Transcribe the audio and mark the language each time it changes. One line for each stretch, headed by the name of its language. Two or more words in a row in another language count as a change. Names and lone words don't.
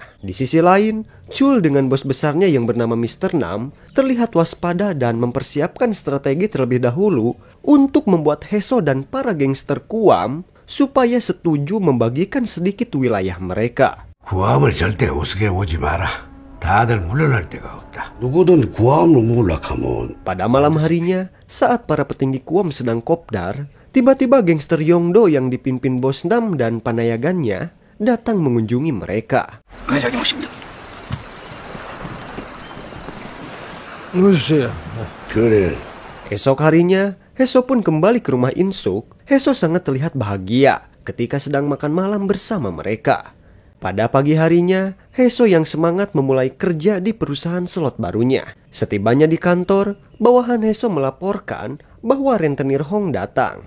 Indonesian: Di sisi lain, Chul dengan bos besarnya yang bernama Mr. Nam terlihat waspada dan mempersiapkan strategi terlebih dahulu untuk membuat Heso dan para gangster Guam supaya setuju membagikan sedikit wilayah mereka.
Korean: 구함을 절대 우습게 보지 마라. 다들 물러날 데가 없다. 누구든 구함을 몰락하면
Indonesian: Pada malam harinya, saat para petinggi Guam sedang kopdar, tiba-tiba gangster Yongdo yang dipimpin bos Nam dan panayagannya datang mengunjungi mereka.
Korean: 회장님 오십니다. 누구세요? 그래.
Indonesian: Esok harinya, Heso pun kembali ke rumah Insuk. Heso sangat terlihat bahagia ketika sedang makan malam bersama mereka. Pada pagi harinya, Heso yang semangat memulai kerja di perusahaan slot barunya. Setibanya di kantor, bawahan Heso melaporkan bahwa rentenir Hong datang.